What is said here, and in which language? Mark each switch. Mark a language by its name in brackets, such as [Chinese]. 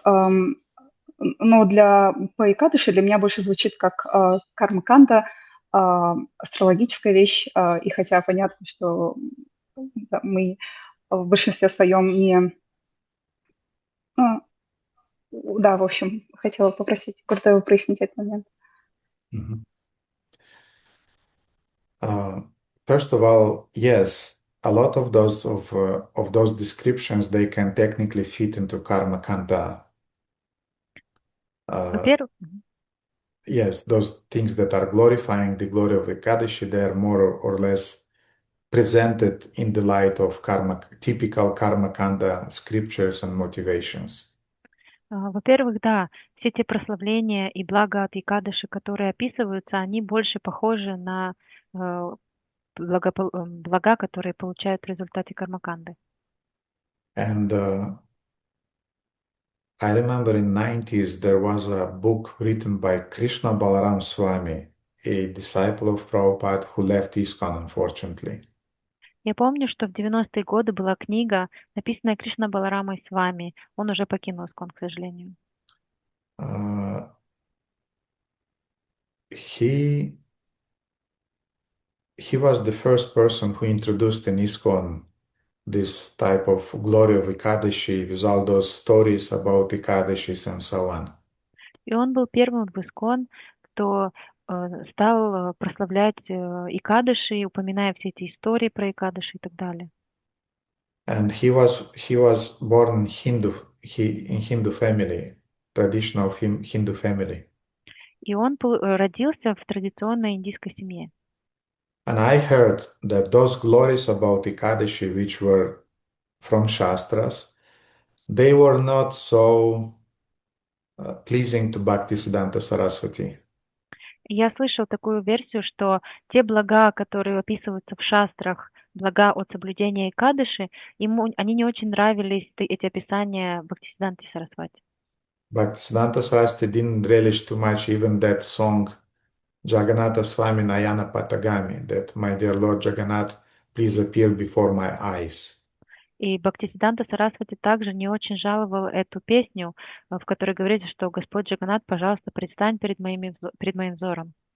[Russian] Но по Экадаши для меня больше звучит как карма-канда, астрологическая вещь. И хотя понятно, что мы в большинстве своем не... Да, в общем, хотела попросить Гурдева прояснить этот момент. [English] First of all, yes, a lot of those descriptions, they can technically fit into karma kanda. [Russian] Во-первых, [English] Yes, those things that are glorifying the glory of Ekadashi, they are more or less presented in the light of typical karma kanda scriptures and motivations. [Russian] во-первых, да, все те прославления и блага от Икадыши, которые описываются, они больше похожи на блага, которые получают в результате кармаканды. [English] And I remember in 90s there was a book written by Krishna Balaram Swami, a disciple of Prabhupada who left ISKCON, unfortunately. [Russian] Я помню, что в 90-е годы была книга, написанная Кришна Баларамой с вами. Он уже покинул ISKCON, к сожалению. [English] He was the first person who introduced in ISKCON this type of glory of Ekadashi with all those stories about Ekadashis and so on. [Russian] И он был первым в ISKCON, кто стал прославлять Икадыши, упоминая все эти истории про Икадыши и так далее. [English] And he was born in Hindu family, traditional Hindu family. [Russian] И он родился в традиционной индийской семье. [English] And I heard that those glories about Ekadashi, which were from Shastras, they were not so pleasing to Bhaktisiddhanta Saraswati. [Russian] Я слышал такую версию, что те блага, которые описываются в шастрах, блага от соблюдения Экадыши, они не очень нравились, эти описания Бхактисиддханте Сарасвати. [English] Bhaktisiddhanta Saraswati didn't relish too much even that song Jagannatha Swami Nayana Patagami, that my dear Lord Jagannath, please appear before my eyes. [Russian] И Бхактисиддханта Сарасвати также не очень жаловал эту песню, в которой говорится, что Господь Джаганнат, пожалуйста, предстань перед моим взором.